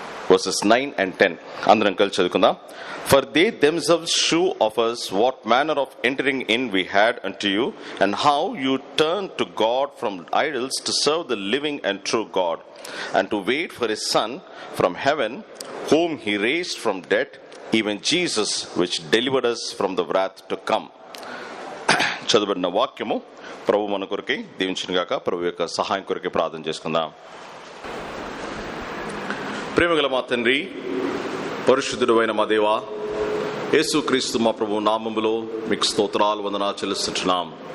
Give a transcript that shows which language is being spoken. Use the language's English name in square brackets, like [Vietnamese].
[English] verses 9 and 10 [Telugu] అందరం కలిసి చదువుకుందాం. [English] For they themselves shew of us what manner of entering in we had unto you, and how you turned to God from idols to serve the living and true God, and to wait for his Son from heaven, whom he raised from dead, even Jesus, which delivered us from the wrath to come. [Telugu] చదువుబడిన వాక్యము ప్రభు మన కొరకై దీవించును గాక. ప్రభు యొక్క సహాయం కొరకై ప్రార్థన చేసుకుందాం. ప్రేమగల మా తండ్రి, పరిశుద్ధుడు అయిన మా దేవా, యేసుక్రీస్తు మా ప్రభు నామములో మీకు స్తోత్రాలు, వందనాలు చెల్లిస్తున్నాం.